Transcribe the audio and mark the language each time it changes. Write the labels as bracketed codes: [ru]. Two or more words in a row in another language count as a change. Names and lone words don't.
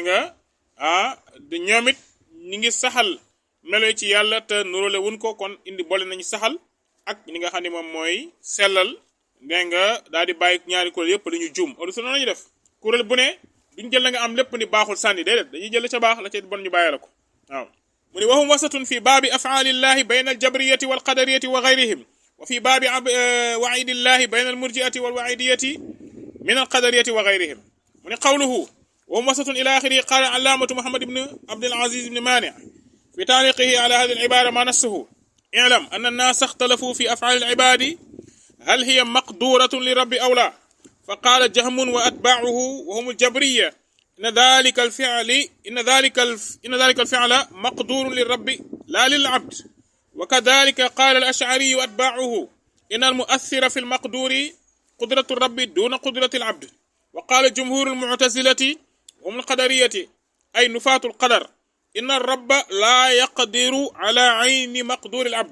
[wo] nga ñoom it ñi ngi saxal melo ci yàlla te nuróole wuñ ko kon indi boole nañu saxal ak li nga xam ne moom mooy sellal dégg nga daal di bàyyi ñaari kuréel yépp dañu juum [ar] أهل السنة [wo] lañu def kuréel bu ne duñ jël la nga am lépp ni baaxul sànni déedéet dañuy jël ca baax la ca bon ñu bàyyi la ko waaw mu ne [ar] وهم وسط في باب أفعال الله بين الجبرية والقدرية وغيرهم وفي باب وعيد الله بين المرجئة والوعيدية من القدرية وغيرهم [wo] mu ne [ar] قوله وهم وسط إلى آخره قال العلامة محمد بن عبد العزيز بن مانع في تعليقه على هذه العبارة ما نصه اعلم أن الناس اختلفوا في أفعال العباد هل هي مقدورة للرب أو لا فقال جهم وأتباعه وهم الجبرية إن ذلك الفعل مقدور للرب لا للعبد وكذلك قال الأشعري وأتباعه إن المؤثر في المقدور قدرة الرب دون قدرة العبد وقال جمهور المعتزلة وهم القدرية أي نفاة القدر إن الرب لا يقدر على عين مقدور العبد